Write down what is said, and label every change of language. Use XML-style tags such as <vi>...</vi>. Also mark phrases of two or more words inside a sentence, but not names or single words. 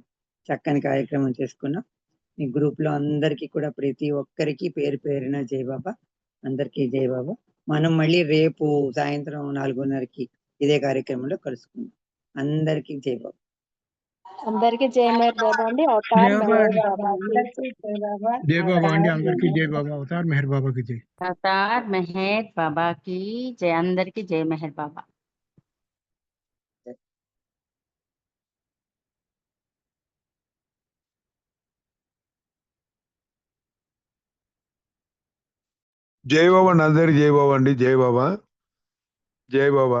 <te>చక్కని కార్యక్రమం చేసుకున్నాం. ఈ గ్రూప్ లో అందరికీ కూడా ప్రతి ఒక్కరికి పేరు పేరున జై బాబా. అందరికీ జై బాబా. మనం మళ్ళీ రేపు సాయంత్రం 4:30కి ఇదే కార్యక్రమంలో కలుసుకుందాం. అందరికీ జై బాబా. అందరికీ జై మేర్ బాబా అండి. అవతార్ జై మెహర్ జై బాబా బాబా, की అందరికీ జై బాబా. జై బాబా అండి, అవతార్ అందరికీ జై మెహర్ బాబా. అవతార్ మెహర్ బాబాకి జై. అవతార్ మెహర్ బాబాకి జై. అందరికీ జై మెహర్ బాబా. జై బాబా అండి, అందరికి జై బాబా అండి. జై బాబా, జై బాబా,</te>